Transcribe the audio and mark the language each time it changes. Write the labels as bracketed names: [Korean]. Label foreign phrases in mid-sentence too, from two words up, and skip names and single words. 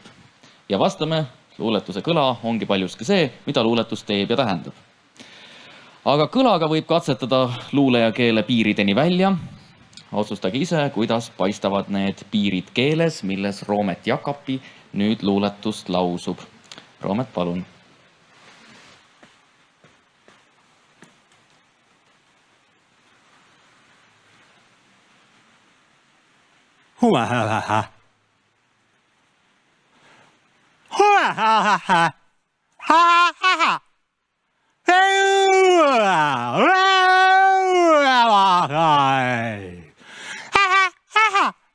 [Estonian] Ja vastame, luuletuse kõla ongi paljuski see, mida luuletus teeb ja tähendab. Aga kõlaga võib katsetada luule ja keele piirideni välja. Otsustage ise, kuidas paistavad need piirid keeles, milles Roomet Jakapi nüüd luuletust lausub. Roomet, palun. Huahaha. Huahaha. Ha-ha-ha. Ha-ha-ha.